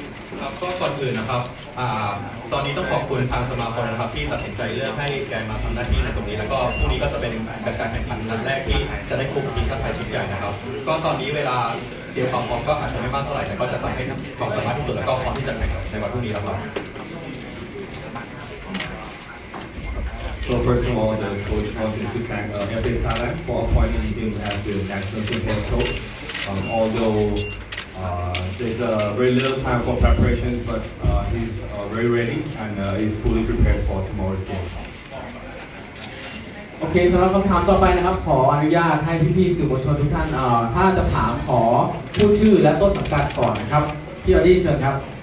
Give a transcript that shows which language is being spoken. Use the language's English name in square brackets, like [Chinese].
[Thai] ครับก็ก่อนอื่นนะครับตอนนี้ต้องขอบคุณทางสมาคมนะครับที่ตัดสินใจเลือกให้แกมาทำหน้าที่ในตรงนี้แล้วก็พรุ่งนี้ก็จะเป็นการแข่งขันนัดแรกที่จะได้คุมทีมชาติไทยชุดใหญ่นะครับก็ตอนนี้เวลาเตรียมความพร้อมก็อาจจะไม่มากเท่าไหร่แต่ก็จะทำให้ความสามารถที่สุดแล้วก็พร้อมที่จะแข่งในวันพรุ่งนี้แล้วครับ [English] So first of all, the coach wanted to thank FA Thailand for appointing him as the national team head coach. Although there's very little time for preparation, but he's very ready and is fully prepared for tomorrow's game. [Thai] โอเคสำหรับคำถามต่อไปนะครับขออนุญาตให้พี่ๆสื่อมวลชนทุกท่านถ้าจะถามขอพูดชื่อและต้นสังกัดก่อนนะครับพี่ออดี้เชิญครับ